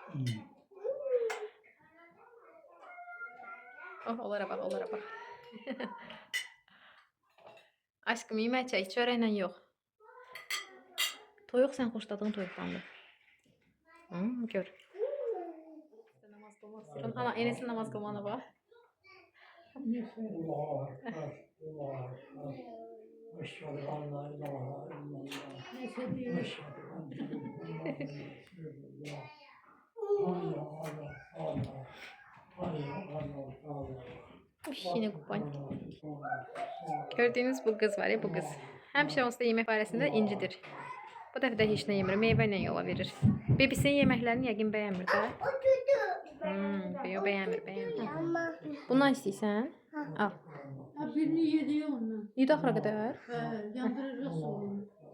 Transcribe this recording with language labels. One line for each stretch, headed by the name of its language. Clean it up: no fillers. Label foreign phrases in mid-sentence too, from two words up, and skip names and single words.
Azerbaijani: Oh, onlara bax, onlara bax. Aşkım, yemək çək, çörəklə yox. Toyuq sən xoşladığın toyuqdandır. Gör. Namaz qılmaq istəyirəm. Ana, Enesin namaz qılmağına bax.
Arabic: أشهد أن لا إله إلا الله.
Turkish: Neyse diyor.
Arabic: أشهد أن محمدا رسول الله. حي على الفلاح.
Turkish: Yine kurban. Gördüğünüz bu kız var ya, bu kız.
Azerbaijani: Həmişə onsuz da yemək barəsində incidir. Bu dəfə də heç nə yemir, meyvə ilə yola verir. Bebisinin yeməklərini yəqin bəyənmir də. Yox, bəyənmir. Bundan istəyirsən? Al. Ha, birini yedi onunla. Yedi axıra qədər. Yandıracaq soğunu.